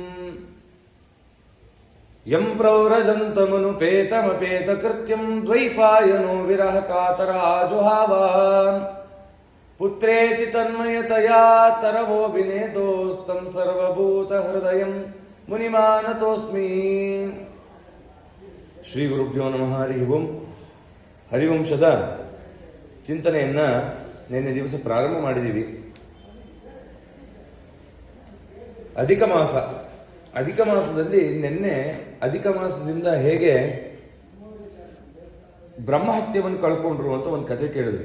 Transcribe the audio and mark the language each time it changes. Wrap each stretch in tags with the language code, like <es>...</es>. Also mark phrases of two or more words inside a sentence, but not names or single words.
<sa>यं प्रव्रजन्तमनुपेतमपेतकृत्यं द्वैपायनो विरहकातराजुहावान् पुत्रेति तन्मयतया तरवोऽभिनेतोस्तं सर्वभूतहृदयं ಮುನಿಮಾನತೋಸ್ಮಿ. ಶ್ರೀ ಗುರುಭ್ಯೋ ನಮಃ.</sa> <kn>ಹರಿವಂಶದ ಚಿಂತನೆಯನ್ನ ನಿನ್ನೆ ದಿವಸ ಪ್ರಾರಂಭ ಮಾಡಿದ್ದೀವಿ. ಅಧಿಕ ಮಾಸದಲ್ಲಿ ನಿನ್ನೆ ಅಧಿಕ ಮಾಸದಿಂದ ಹೇಗೆ ಬ್ರಹ್ಮಹತ್ಯವನ್ನು ಕಳ್ಕೊಂಡ್ರು ಅಂತ ಒಂದು ಕಥೆ ಕೇಳಿದ್ವಿ.</kn>